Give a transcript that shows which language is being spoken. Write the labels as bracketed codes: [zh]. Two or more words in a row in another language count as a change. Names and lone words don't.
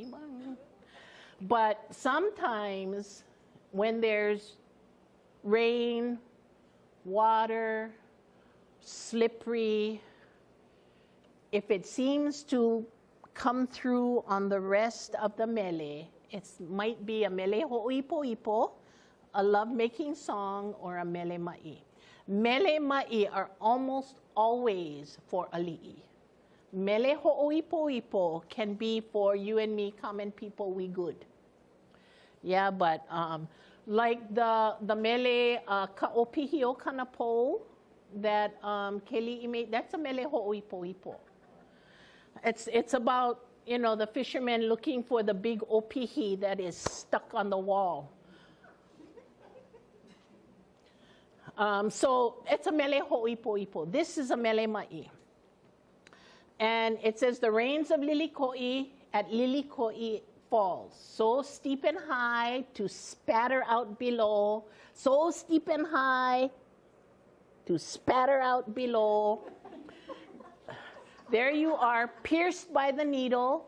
[en] But sometimes when there's rain, water, slippery, if it seems to come through on the rest of the mele, it might be a [haw] mele ho'ipo'ipo, [en] a lovemaking song, or a [haw] mele ma'i. Mele ma'i [en] are almost always for ali'i. [haw] Mele ho'ipo'ipo [en] can be for you and me, common people, we good. Yeah, but like the [haw] mele ka'opihio kanapo [en] that Keli'i made, that's a [haw] mele ho'ipo'ipo. [en] It's about, you know, the fishermen looking for the big opihi that is stuck on the wall. So it's a [haw] mele ho'ipo'ipo. [en] This is a [haw] mele ma'i. [en] And it says the rains of Lilikoi at Lilikoi falls, so steep and high to spatter out below, so steep and high to spatter out below. There you are, pierced by the needle.